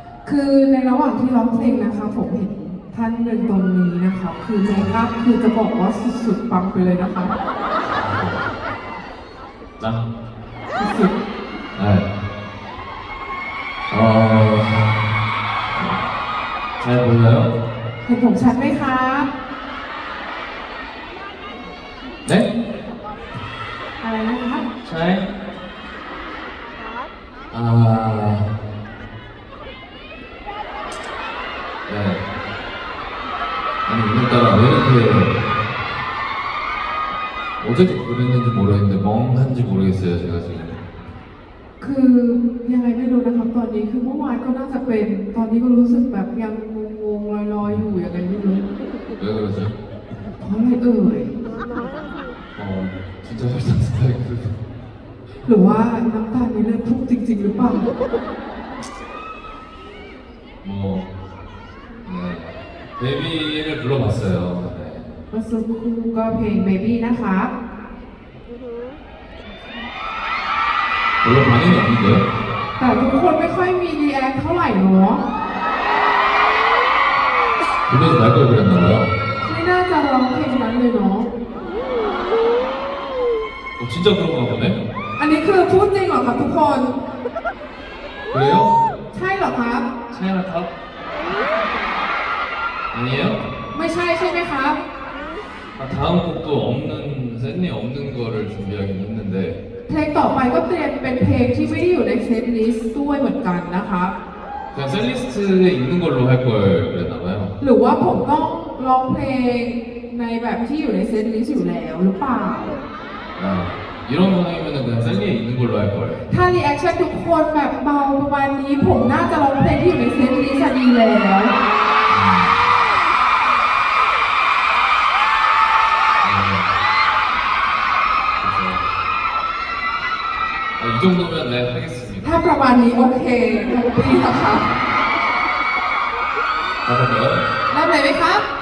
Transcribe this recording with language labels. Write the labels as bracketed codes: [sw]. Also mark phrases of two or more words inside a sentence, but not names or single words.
[th] คือในระหว่างที่ร้องเพลงนะคะผมเห็นท่านหนึ่งตรงนี้นะคะคือเมคอัพคือจะบอกว่าสุดๆปังไปเลยนะคะ [ko] 나? [th] สุด [ko] 네. 잘 보여요? [th] ๆเห็นผมชัดไหมครับ [ko] 네? [th] อะไรนะครับ [ko] 잘? 아, 네. 아니 오늘따라 왜 이렇게 어떻게 그랬는지 모르겠는데 멍한지 모르겠어요 제가 지금. [th] คือยังไงไม่รู้นะครับตอนนี้คือเมื่อวานก็น่าจะเป็นตอนนี้ก็รู้สึกแบบยังงงๆลอยๆอยู่ยังไงไม่รู้ [ko] 왜 그러지? [th] เพราะอะไรเอ่ย [ko] 진짜 설탕 스파이크. [th] หรือว่าน้ำตาลในเลือดพุ่งจริงๆหรือเปล่า [ko] 뭐 네. 베비를 불러봤어요. 네. [th] เมื่อสักครู่ก็เพลง Baby นะคะ [ko] 별로 반응이 없는데요? [th] แต่ทุกคนไม่ค่อยมีรีแอคเท่าไหร่เนาะ [ko] 불러지 말 걸 그랬나봐요. [th] ไม่น่าจะร้องเพลงนั้นเลยเนาะ [ko] 진짜 그런가 보네? [th] อันนี้คือพูดจริงเหรอครับทุกคน [ko] 그래요? [th] ใช่เหรอครับ [ko] 차이나탑? 아니에요? [th] ไม่ใช่ใช่ไหมครับ [ko] 아, 다음 곡도 없는 셋이 없는 거를 준비하긴 했는데 [th] เพลงต่อไปก็เตรียมเป็นเพลงที่ไม่ได้อยู่ในเซตลิสต์ด้วยเหมือนกันนะคะ [ko] 그냥 셀리스트에 있는 걸로 할 걸 그랬나봐요. [th] หรือว่าผมต้องร้องเพลงในแบบที่อยู่ในเซตลิสต์อยู่แล้วหรือเปล่า [ko] 아, 이런 반응이면 그냥 셀리에 있는 걸로 할 걸. [th] ถ้ารีแอคชั่นทุกคนแบบเบาประมาณนี้ผมน่าจะร้องเพลงที่อยู่ในเซตลิสต์ดีแล้ว [ko] 이 정도면 네 하겠습니다. [th] ถ้าประมาณนี้ [en] okay happy [th] นะคะ [ko] 가볼까요? [th] เริ่มเลยไหมครับ